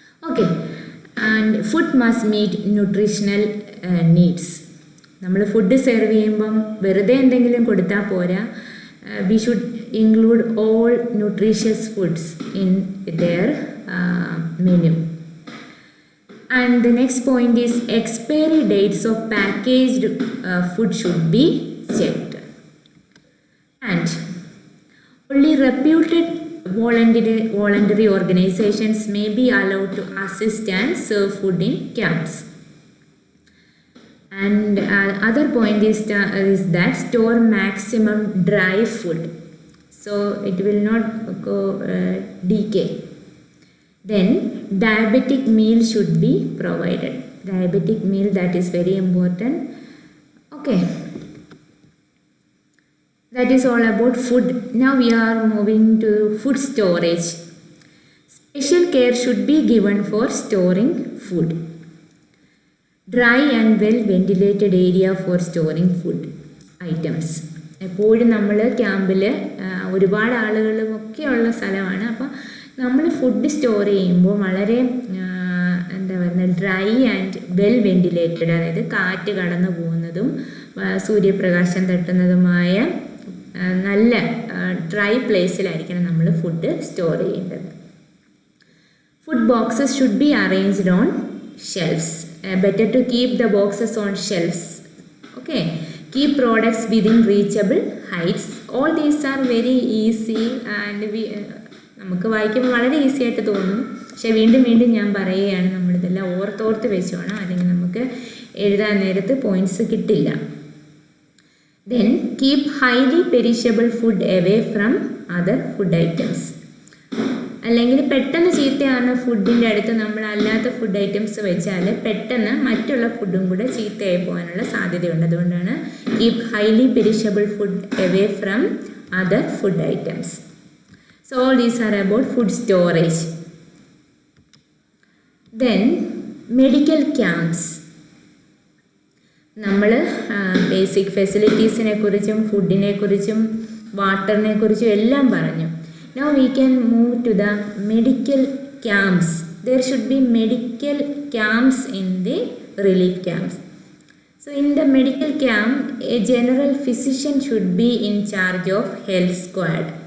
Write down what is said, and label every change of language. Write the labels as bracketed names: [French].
[English] Okay, and food must meet nutritional needs. [Malayalam] നമ്മൾ food serve ചെയ്യുമ്പം വെറുതെ എന്തെങ്കിലും കൊടുത്താൽ പോരാ. [English] We should include all nutritious foods in their menu. And the next point is expiry dates of packaged food should be checked. And only reputed voluntary organizations may be allowed to assist and serve food in camps. And other point is that store maximum dry food. so it will not go decay. Then diabetic meal should be provided. Diabetic meal, that is very important. Okay, that is all about food. Now we are moving to food storage. Special care should be given for storing food. Dry and well ventilated area for storing food items. [Malayalam] എപ്പോഴും നമ്മൾ ക്യാമ്പിൽ ഒരുപാട് ആളുകളും ഒക്കെ ഉള്ള സ്ഥലമാണ്. അപ്പോൾ നമ്മൾ ഫുഡ് സ്റ്റോർ ചെയ്യുമ്പോൾ വളരെ എന്താ പറയുക, [English] dry and well ventilated, [Malayalam] അതായത് കാറ്റ് കടന്നു പോകുന്നതും സൂര്യപ്രകാശം തട്ടുന്നതുമായ നല്ല ഡ്രൈ പ്ലേസിലായിരിക്കണം നമ്മൾ ഫുഡ് സ്റ്റോർ ചെയ്യേണ്ടത്. [English] Food boxes should be arranged on shelves. Better to keep the boxes on shelves. Okay. Keep products within reachable heights. All these are very easy and [Malayalam] നമുക്ക് വായിക്കുമ്പോൾ വളരെ ഈസി ആയിട്ട് തോന്നും. പക്ഷേ വീണ്ടും വീണ്ടും ഞാൻ പറയുകയാണ്, നമ്മളിതെല്ലാം ഓർത്തോർത്ത് വെച്ചോണം, അല്ലെങ്കിൽ നമുക്ക് എഴുതാൻ നേരത്ത് പോയിൻറ്റ്സ് കിട്ടില്ല. Then keep highly perishable food away from other food items. അല്ലെങ്കിൽ പെട്ടെന്ന് ചീത്തയാകുന്ന ഫുഡിൻ്റെ അടുത്ത് നമ്മൾ അല്ലാത്ത ഫുഡ് ഐറ്റംസ് വെച്ചാൽ പെട്ടെന്ന് മറ്റുള്ള ഫുഡും കൂടെ ചീത്തയായി പോകാനുള്ള സാധ്യതയുണ്ട്. [English] അതുകൊണ്ടാണ് keep highly perishable food away from other food items. So all these are about food storage. Then medical camps. [Malayalam] നമ്മൾ ബേസിക് ഫെസിലിറ്റീസിനെ കുറിച്ചും ഫുഡിനെ കുറിച്ചും വാട്ടറിനെ കുറിച്ചും എല്ലാം പറഞ്ഞു. [English] Now we can move to the medical camps. There should be medical camps in the relief camps. So in the medical camp, a general physician should be in charge of health squad.